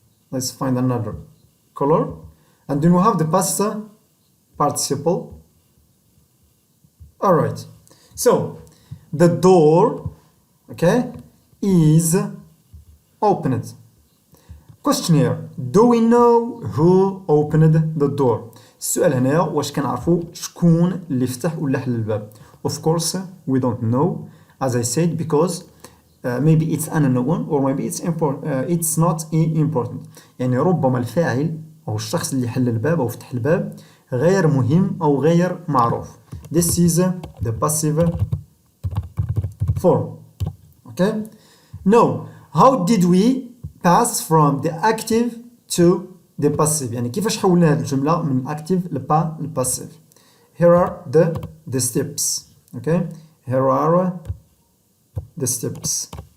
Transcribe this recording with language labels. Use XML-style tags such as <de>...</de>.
<en>Let's find another color, and then we have the past participle. All right, so the door, okay, is opened. Question here, do we know who opened the door?</en> <ar>السؤال هنا واش كنعرفوا شكون اللي فتح ولا حل الباب.</ar> <en>Of course we don't know, as I said, because maybe it's unknown or maybe it's not important.</en> <ar>يعني ربما الفاعل أو الشخص اللي حل الباب أو فتح الباب غير مهم أو غير معروف.</ar> <en>This is the passive form. Okay. Now, how did we pass from the active to the passive؟</en> <ar>يعني كيفاش حولنا هذه الجملة من</ar> <en>active لpassive. Here are the steps. Okay. Here are the steps.</en>